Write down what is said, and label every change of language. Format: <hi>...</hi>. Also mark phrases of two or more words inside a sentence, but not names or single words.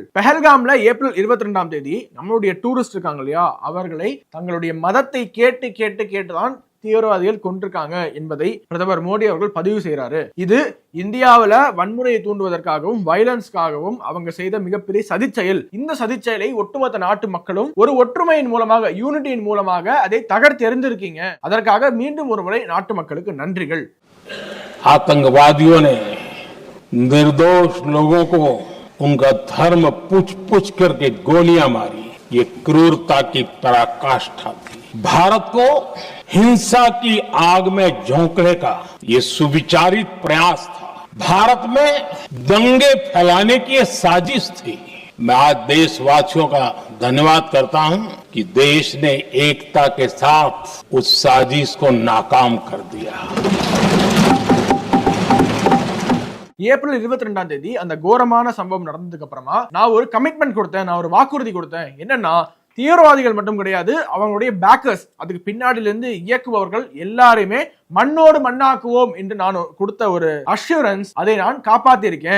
<ta>பெஹல்காம்ல ஏப்ரல் 22ஆம் தேதி நம்மளுடைய டூரிஸ்ட் இருக்காங்க இல்லையா, அவர்களை தங்களுடைய மதத்தை கேட்டு கேட்டு கேட்டுதான் தீவிரவாதிகள் கொண்டிருக்காங்க என்பதை பிரதமர் மோடி அவர்கள் பதிவு செய்யறாரு. இது இந்தியாவில வன்முறையை தூண்டுவதற்காகவும் வயலன்ஸ்க்காகவும் அவங்க செய்த மிகப்பெரிய சதிச்செயல். இந்த சதிச்செயலை ஒட்டுமொத்த நாட்டு மக்களும் ஒரு ஒற்றுமையின் மூலமாக, யூனிட்டியின் மூலமாக அதை தகர்த்து எறிந்திருக்கீங்க. அதற்காக மீண்டும் ஒரு முறை நாட்டு மக்களுக்கு நன்றிகள்.</ta> <hi>आतंकवादियों ने निर्दोष लोगों को उनका धर्म पूछ पूछ करके गोलियां मारी. ये क्रूरता की पराकाष्ठा थी. भारत को हिंसा की आग में झोंकने का ये सुविचारित प्रयास था. भारत में दंगे फैलाने की ये साजिश थी. मैं आज देशवासियों का धन्यवाद करता हूं कि देश ने एकता के साथ उस साजिश को नाकाम कर दिया.</hi> <ta>ஏப்ரல் 22ஆம் தேதி அந்த கோரமான சம்பவம் நடந்ததுக்கு அப்புறமா நான் ஒரு கமிட்மெண்ட் கொடுத்தேன், நான் ஒரு வாக்குறுதி கொடுத்தேன். என்னன்னா, தீவிரவாதிகள் மட்டும் கிடையாது, அவங்களுடைய பேக்கர்ஸ், அதுக்கு பின்னாடியிலிருந்து இயக்குபவர்கள் எல்லாரையுமே மண்ணோடு மண்ணாக்குவோம் என்று நான் கொடுத்த ஒரு அஷூரன்ஸ், அதை நான் காப்பாத்தி இருக்கேன்.</ta>